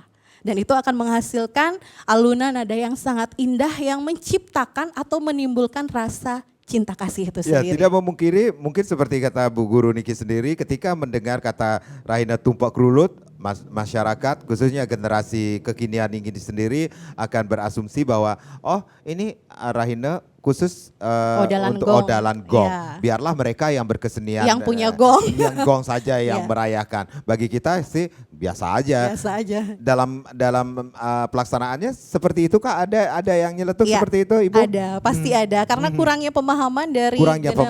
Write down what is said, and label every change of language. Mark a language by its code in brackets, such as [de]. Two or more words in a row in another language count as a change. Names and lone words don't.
[id] Dan itu akan menghasilkan alunan nada yang sangat indah yang menciptakan atau menimbulkan rasa cinta kasih itu Ya, sendiri. tidak memungkiri, mungkin seperti kata Bu Guru Niki sendiri, ketika mendengar kata Rahina Tumpak Kerulut, masyarakat khususnya generasi kekinian ini sendiri akan berasumsi bahwa oh ini Rahina khusus Odalan untuk gong. odalan gong. Ya. Biarlah mereka yang berkesenian. Yang punya gong. Yang gong saja yang Ya. merayakan. Bagi kita sih biasa aja. Biasa aja. Dalam pelaksanaannya seperti itu kah? Ada yang nyeletuk Ya, seperti itu, Ibu? ada, pasti ada. Karena kurangnya pemahaman dari Kurangnya generasi.